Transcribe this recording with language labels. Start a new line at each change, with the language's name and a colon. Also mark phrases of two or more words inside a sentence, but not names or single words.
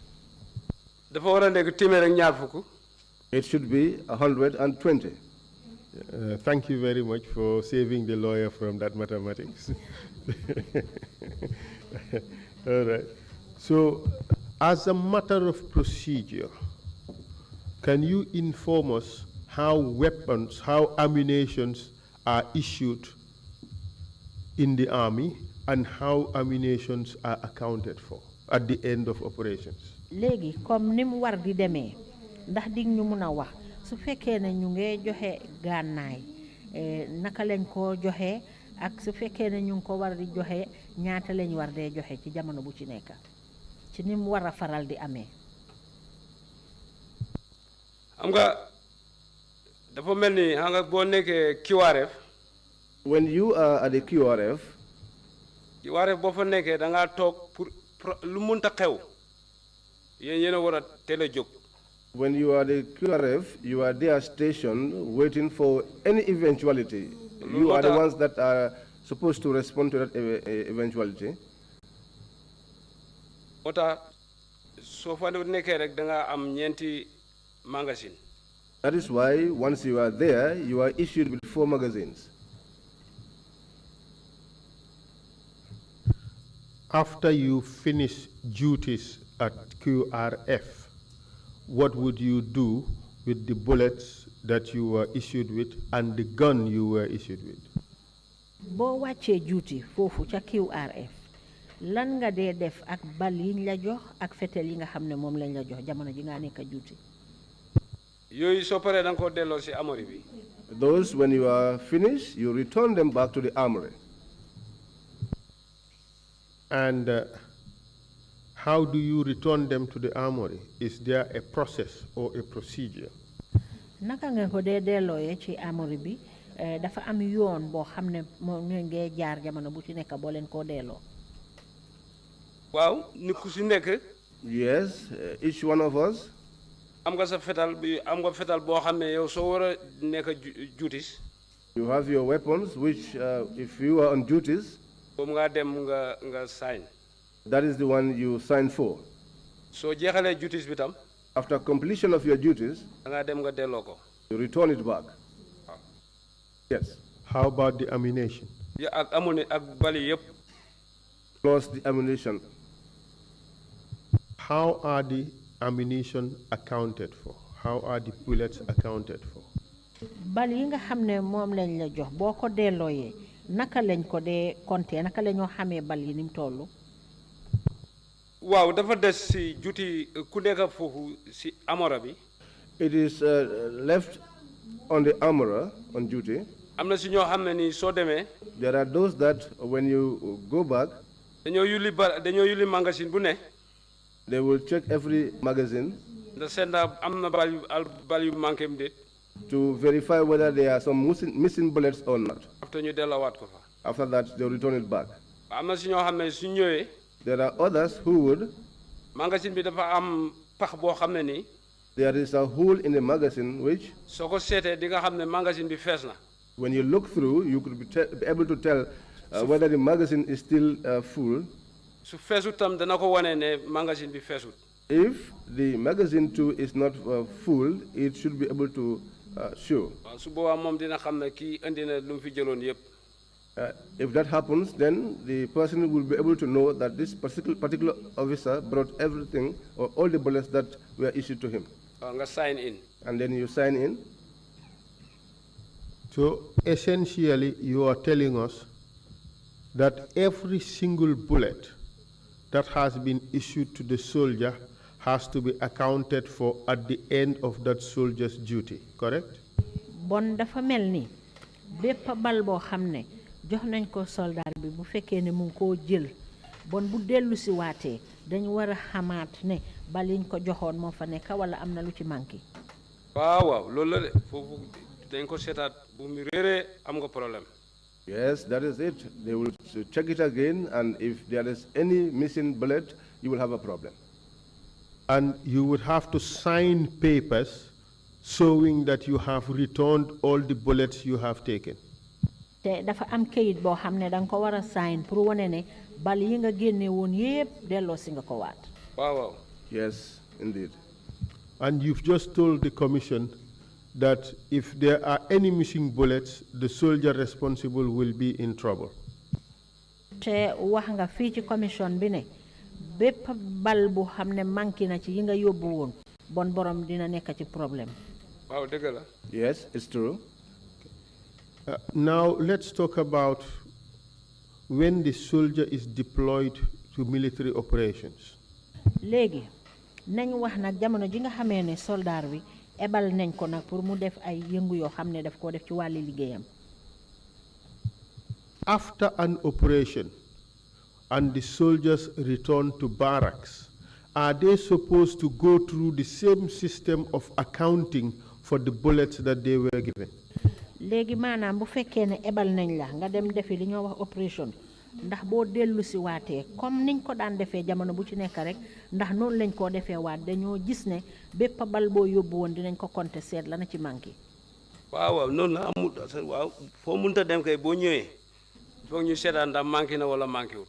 Wolof: Dafa war a nekk téeméer ak ñaar fukk.
English: It should be 120. Thank you very much for saving the lawyer from that mathematics. All right. So, as a matter of procedure, can you inform us how weapons, how ammunitions are issued in the Army and how ammunitions are accounted for at the end of operations?
Wolof: Léegi comme ni mu war di demee ndax dig ñu mun a wax su fekkee ne ñu ngi joxe gànnaay naka lañ ko joxe ak su fekkee ne ñu ngi ko war di joxe ñaata lañ war dee joxe ci jamono bu ci nekk ci ni mu war a faral di amee. Xam nga dafa mel ni xam nga boo nekkee QRF.
English: When you are at the QRF
Wolof: boo fa nekkee da ngaa toog pour lu mënta xew yéen a war a teel a jóg.
English: When you are the QRF, you are there stationed waiting for any eventuality. You are the ones that are supposed to respond to that eventuality.
Wolof: moo tax soo fa nekkee rek da nga am ñeenti magazine.
English: That is why once you are there, you are issued with 4 magazines. After you finish duties at QRF, what would you do with the bullets that you were issued with and the gun you were issued with?
Wolof: Boo wàccee duty foofu ca QRF lan nga dee def ak bal yiñ la jox ak fetel yi nga xam ne moom lañ la jox jamono ji nga nekk duty. Yooyu soo paree da nga ko delloo si armory bi.
English: Those, when you are finished, you return them back to the armory. And how do you return them to the armory? Is there a process or a procedure?
Wolof: Naka nga ko dee dellooyee ci armory bi dafa am yoon boo xam ne moom ngeen jaar jamono bu ci nekk boo leen koo delloo. Waaw ni ku si nekk.
English: Yes, each one of us.
Wolof: Am nga sa fetal bi am nga fetal boo xam ne yow soo war a nekk duties.
English: You have your weapons, which if you are on duties,
Wolof: boobu nga dem nga sign.
English: that is the one you sign for.
Wolof: Soo jeexalee duties bi tam.
English: After completion of your duties,
Wolof: da nga dem nga delloo ko.
English: you return it back. Yes. How about the ammunition?
Wolof: Ya ak bali yëpp.
English: Plus the ammunition. How are the ammunition accounted for? How are the bullets accounted for?
Wolof: Bal yi nga xam ne moom lañ la jox boo ko dellooyee naka lañ ko dee compter naka la ñoo xamee bal yi ni mu toll. Waaw dafa des si duty ku nekk foofu si armora bi.
English: It is left on the armorer on duty.
Wolof: Am na si ñoo xam ne ni soo demee.
English: There are those that when you go back,
Wolof: dañoo yulli magazine bu ne.
English: They will check every magazine
Wolof: da seet ndax am na bal yu manqué am déet.
English: to verify whether there are some missing bullets or not.
Wolof: after ñu delloowaat ko fa.
English: After that, they return it back.
Wolof: am na si ñoo xam ne su ñëwee.
English: There are others who would.
Wolof: magazine bi dafa am pax boo xam ne nii.
English: There is a hole in the magazine which,
Wolof: soo ko seetee di nga xam ne magazine bi fees na.
English: when you look through, you could be able to tell whether the magazine is still full.
Wolof: su feesut tam dana ko wane ne magazine bi feesut.
English: If the magazine too is not full, it should be able to show.
Wolof: waaw su boobaa moom dina xam ne kii indi na lu mu fi jëloon yëpp.
English: If that happens, then the person will be able to know that this particular officer brought everything or all the bullets that were issued to him.
Wolof: waaw nga
English: sign in. And then you sign in. So essentially, you are telling us that every single bullet that has been issued to the soldier has to be accounted for at the end of that soldier's duty, correct?
Wolof: Bon dafa melni bépp bal boo xam ne jox nañ ko soldat bi bu fekkee ne mu ngi koo jël bon bu dellu si waatee dañ war a xamaat ne bal yiñ ko joxoon moo fa nekk wala am na lu ci manqué. waaw loolu la de foofu dañ ko seetaat bu mu réeree am nga problème.
English: Yes, that is it. They will check it again, and if there is any missing bullet, you will have a problem. And you would have to sign papers showing that you have returned all the bullets you have taken.
Wolof: te dafa am kayit boo xam ne da nga ko war a sign pour wane ne bal yi nga génne woon yépp delloo si nga ko waat. waaw.
English: Yes, indeed. And you've just told the commission that if there are any missing bullets, the soldier responsible will be in trouble.
Wolof: te wax nga fii ci commission bi ne bépp bal bu xam ne manqué na ci yi nga yóbbu woon bon borom dina nekk ci problème. waaw dëgg la.
English: Yes, it's true. Now let's talk about when the soldier is deployed to military operations.
Wolof: léegi nañ wax nag jamono ji nga xamee ne soldat wi ebal nañ ko nag pour mu def ay yëngu yoo xam ne daf koo def ci wàlli liggéeyam.
English: After an operation and the soldiers return to barracks, are they supposed to go through the same system of accounting for the bullets that they were given?
Wolof: léegi maanaam bu fekkee ne ebal nañ la nga dem defi li ñoo wax opération ndax boo dellu si waatee comme niñ ko daan defee jamono bu ci nekk rek ndax noonu lañ koo defee waat dañoo gis ne bépp bal boo yóbbu woon dinañ ko compter seet la na ci manqué. waaw noonu la amul waaw foo mënta dem kay boo ñëwee foog ñu seetaan ndax manqué na wala manqué wul.